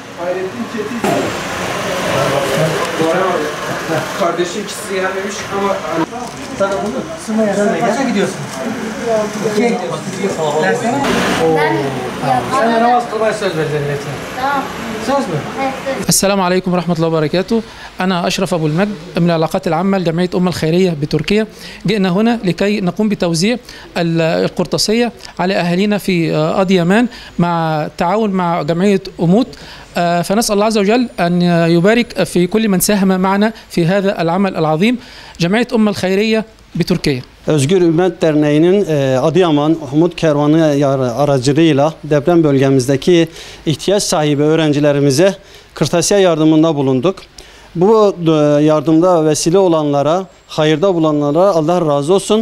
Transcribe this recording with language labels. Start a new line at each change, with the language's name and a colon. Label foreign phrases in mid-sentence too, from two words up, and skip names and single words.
Turkish: Hayrettin Çetin. Kardeşi ikisi gelmemiş ama... Sana bunu. Sımaya sen kaça gidiyorsun? İkiye gidiyorsun. Dersene mi? Sen namaz kılmaya söz vereceksin. Tamam. Söz mü?
Arabic: السلام عليكم ورحمة الله وبركاته. أنا أشرف أبو المجد من العلاقات العامة لجمعية الخيرية بتركيا. جئنا هنا لكي نقوم بتوزيع القرطاسية على أهالينا في أديمان مع التعاون مع جمعية أموت. فنسأل الله عز وجل أن يبارك في كل من ساهم معنا في هذا العمل العظيم. جمعية الخيرية بتركيا.
Turkish: Özgür Ümmet Derneği'nin Adıyaman Umut Kervanı aracılığıyla deprem bölgemizdeki ihtiyaç sahibi öğrencilerimize kırtasiye yardımında bulunduk. Bu yardımda vesile olanlara, hayırda bulanlara Allah razı olsun.